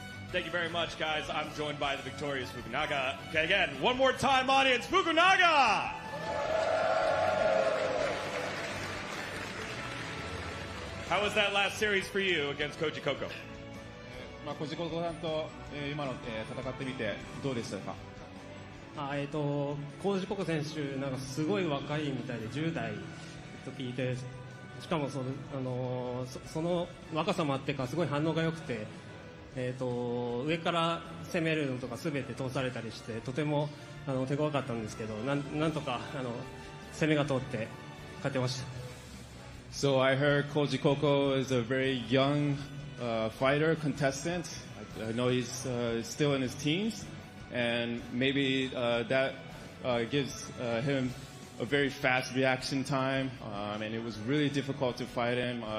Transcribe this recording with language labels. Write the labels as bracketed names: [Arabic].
[English] Thank you very much, guys. I'm joined by the victorious Fukunaga. Okay, again, one more time, audience, Fukunaga! How was that last series for you against Koji Coko? [Japanese] コジココさんと今の戦ってみてどうでしたか？コージココ選手なんかすごい若いみたいで10代と聞いて、しかもその若さもあってかすごい反応が良くて、上から攻めるのとか全て通されたりしてとても手強かったんですけど、なんとか攻めが通って勝てました。 [English] So I heard Koji Coko is a very young fighter, contestant. I know he's still in his teens, and maybe that gives him a very fast reaction time, and it was really difficult to fight him.